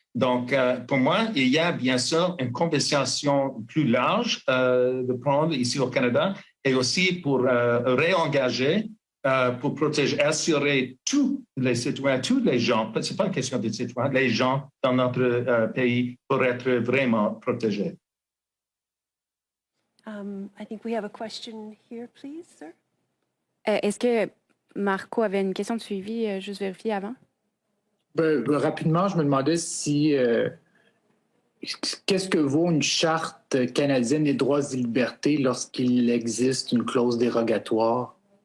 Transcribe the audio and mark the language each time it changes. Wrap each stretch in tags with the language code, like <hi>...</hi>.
<fr>Donc, pour moi, il y a bien sûr une conversation plus large de prendre ici au Canada et aussi pour réengager, pour protéger, assurer tous les citoyens, tous les gens, ce n'est pas une question des citoyens, les gens dans notre pays pour être vraiment protégés.</fr> <en>I think we have a question here, please, sir.</en> <fr>Est-ce que Marco avait une question de suivi, juste vérifier avant? Rapidement, je me demandais si qu'est-ce que vaut une charte canadienne des droits et libertés lorsqu'il existe une clause dérogatoire?</fr>